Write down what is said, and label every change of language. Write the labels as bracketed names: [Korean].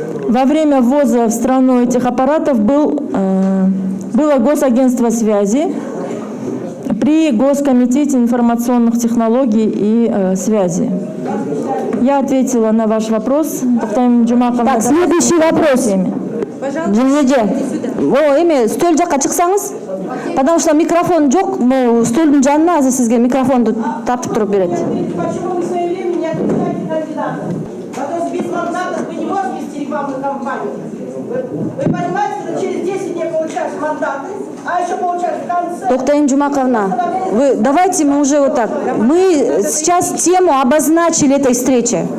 [Russian] Во время ввоза в страну этих аппаратов было Госагентство связи при Госкомитете информационных технологий и связи. Я ответила на ваш вопрос. Так, следующий вопрос. [Kazakh] Стөл жаққа шықсаңыз, [Russian] потому что [Kazakh] микрофон жоқ, стөлдің жанына азыр сізге микрофонды тартып тұрып береді. [Russian] Почему вы в свое время не отпускаете кандидатов? Потому что без мандатов вы не можете вести рекламную кампанию. Вы понимаете, что через 10 дней получаешь мандаты, а еще получаешь в конце... Токтаин Джумаковна, давайте мы уже вот так. Мы сейчас тему обозначили этой встречи.